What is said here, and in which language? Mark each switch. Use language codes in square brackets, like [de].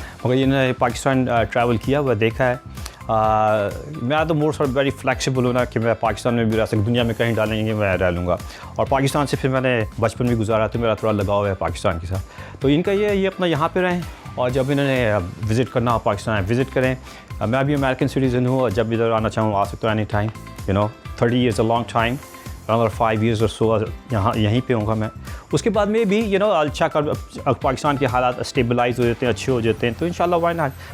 [ur] مگر انہوں نے پاکستان ٹریول کیا ہوا دیکھا ہے. میں تو مور سارٹ ویری فلیکسیبل ہوں نا, کہ میں پاکستان میں بھی رہ سکتا, دنیا میں کہیں ڈالیں گے میں رہ لوں گا. اور پاکستان سے پھر میں نے بچپن بھی گزارا, تو میرا تھوڑا لگاؤ ہے پاکستان کے ساتھ. تو ان کا یہ اپنا یہاں پہ رہیں, اور جب انہوں نے وزٹ کرنا ہو پاکستان وزٹ کریں. میں بھی امریکن سٹیزن ہوں, اور جب ادھر آنا چاہوں آ سکتا ہوں any time. [en] 30 years a long time, another 5 years or so [ur] یہیں پہ ہوں گا میں. اس کے بعد میں بھی اچھا پاکستان کے حالات اسٹیبلائز ہو جاتے ہیں, اچھے ہو جاتے ہیں, تو انشاءاللہ [en] Why not.